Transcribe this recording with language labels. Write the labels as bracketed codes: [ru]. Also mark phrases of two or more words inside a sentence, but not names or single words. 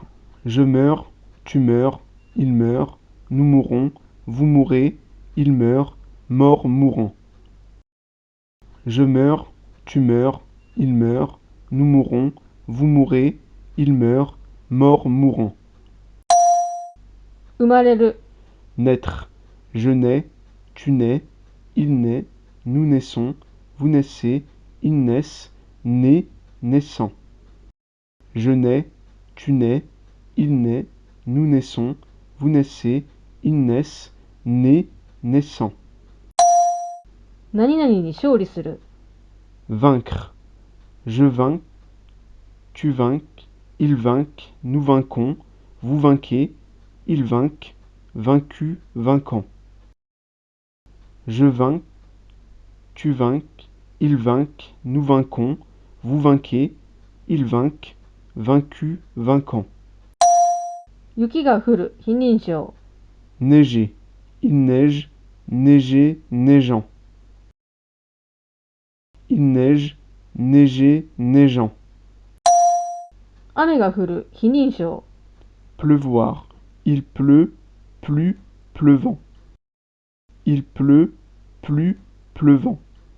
[fr] Je meurs, tu meurs, il meurt, nous mourrons, vous mourrez, il meurt, mort, mourant. Je meurs, tu meurs, il meurt, nous mourrons, vous mourrez, il meurt, mort, mourant. [ja] 生まれる。 [fr] Naître. Je nais, tu nais, il naît, nous naissons, vous naissez, ils naissent, né, naissant. Je nais, tu nais, il naît, nous naissons, vous naissez, ils naissent, né, naissant. [ja] 何々に勝利する。 [fr] Vaincre. Je vainc, tu vainques, ils vainquent, nous vainquons, vous vainquez, ils vainquent, vaincu, vainquant. Je vainc, tu vainques, ils vainquent, nous vainquons, vous vainquez, ils vainquent, vaincu, vainquant. [ja] 雪が降る、非認証。 [fr] Neiger. Il neige, neiger, neigeant. Il neige, neiger, neigeant. [ja] 雨が降る、非認証。 [fr] Pleuvoir. Il pleut, plus, pleuvant. Il pleut, plus, pleuvant.